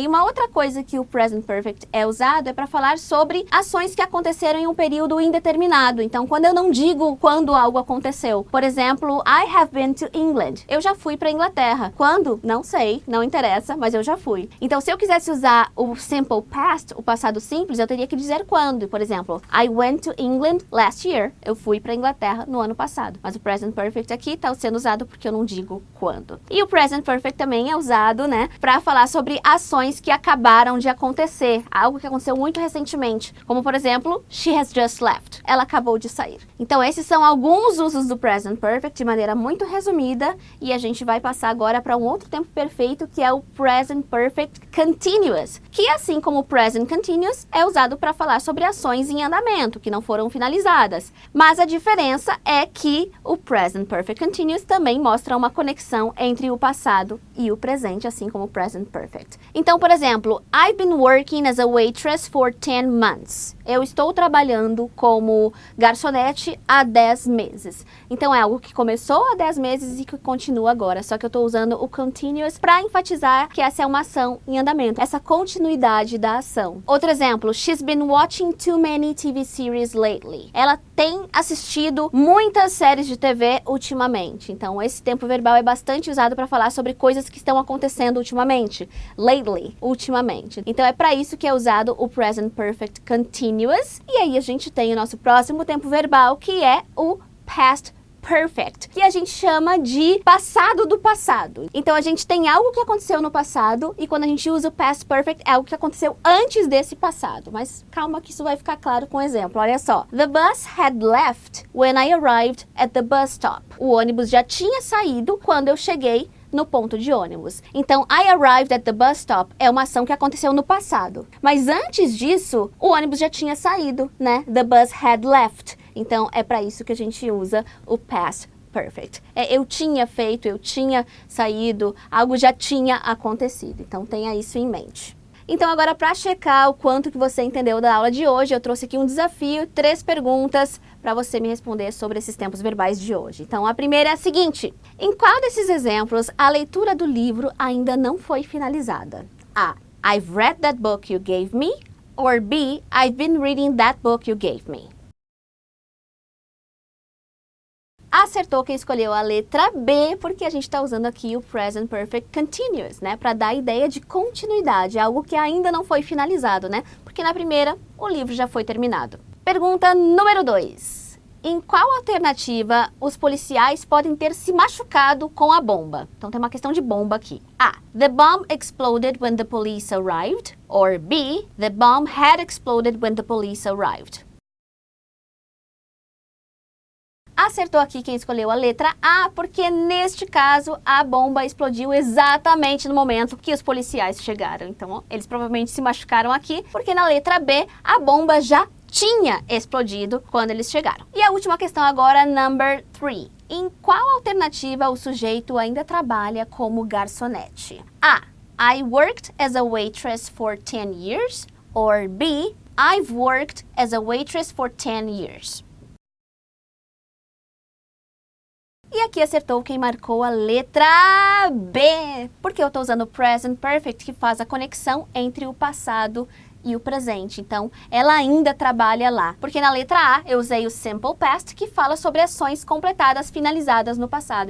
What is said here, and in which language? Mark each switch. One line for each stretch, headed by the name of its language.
Portuguese: E uma outra coisa que o present perfect é usado é para falar sobre ações que aconteceram em um período indeterminado. Então quando eu não digo quando algo aconteceu, por exemplo,
English: I have been to England.
Portuguese: Eu já fui para Inglaterra. Quando? Não sei, não interessa, mas eu já fui. Então se eu quisesse usar o simple past, o passado simples, eu teria que dizer quando. Por exemplo,
English: I went to England last year.
Portuguese: Eu fui para Inglaterra no ano passado. Mas o present perfect aqui está sendo usado porque eu não digo quando. E o present perfect também é usado, né, para falar sobre ações que acabaram de acontecer, algo que aconteceu muito recentemente, como por exemplo,
English: she has just left.
Portuguese: Ela acabou de sair. Então esses são alguns usos do present perfect de maneira muito resumida e a gente vai passar agora para um outro tempo perfeito que é o present perfect continuous, que assim como o present continuous é usado para falar sobre ações em andamento que não foram finalizadas. Mas a diferença é que o present perfect continuous também mostra uma conexão entre o passado e o presente, assim como o present perfect. Então, por exemplo,
English: I've been working as a waitress for 10 months.
Portuguese: Eu estou trabalhando como garçonete há 10 meses. Então, é algo que começou há 10 meses e que continua agora. Só que eu estou usando o continuous para enfatizar que essa é uma ação em andamento. Essa continuidade da ação. Outro exemplo,
English: she's been watching too many TV series lately.
Portuguese: Ela tem assistido muitas séries de TV ultimamente. Então, esse tempo verbal é bastante usado para falar sobre coisas que estão acontecendo ultimamente. Lately, ultimamente. Então, é para isso que é usado o present perfect continuous. E aí, a gente tem o nosso próximo tempo verbal, que é o past perfect, que a gente chama de passado do passado. Então a gente tem algo que aconteceu no passado e quando a gente usa o past perfect é algo que aconteceu antes desse passado. Mas calma que isso vai ficar claro com um exemplo. Olha só.
English: The bus had left when I arrived at the bus stop.
Portuguese: O ônibus já tinha saído quando eu cheguei no ponto de ônibus. Então,
English: I arrived at the bus stop
Portuguese: é uma ação que aconteceu no passado. Mas antes disso, o ônibus já tinha saído, né?
English: The bus had left.
Portuguese: Então, é para isso que a gente usa o past perfect. Eu tinha feito, eu tinha saído, algo já tinha acontecido. Então, tenha isso em mente. Então agora para checar o quanto que você entendeu da aula de hoje, eu trouxe aqui um desafio, 3 perguntas para você me responder sobre esses tempos verbais de hoje. Então a primeira é a seguinte: em qual desses exemplos a leitura do livro ainda não foi finalizada? A.
English: I've read that book you gave me. Or B. I've been reading that book you gave me.
Portuguese: Acertou quem escolheu a letra B, porque a gente está usando aqui o present perfect continuous, né? Para dar a ideia de continuidade, algo que ainda não foi finalizado, né? Porque na primeira, o livro já foi terminado. Pergunta número 2. Em qual alternativa os policiais podem ter se machucado com a bomba? Então tem uma questão de bomba aqui. A.
English: The bomb exploded when the police arrived. Or B. The bomb had exploded when the police arrived.
Portuguese: Acertou aqui quem escolheu a letra A, porque neste caso a bomba explodiu exatamente no momento que os policiais chegaram. Então, eles provavelmente se machucaram aqui, porque na letra B a bomba já tinha explodido quando eles chegaram. E a última questão agora,
English: number 3.
Portuguese: Em qual alternativa o sujeito ainda trabalha como garçonete? A.
English: I worked as a waitress for 10 years. Or B. I've worked as a waitress for 10 years.
Portuguese: E aqui acertou quem marcou a letra B, porque eu estou usando o present perfect, que faz a conexão entre o passado e o presente. Então, ela ainda trabalha lá. Porque na letra A, eu usei o simple past, que fala sobre ações completadas, finalizadas no passado.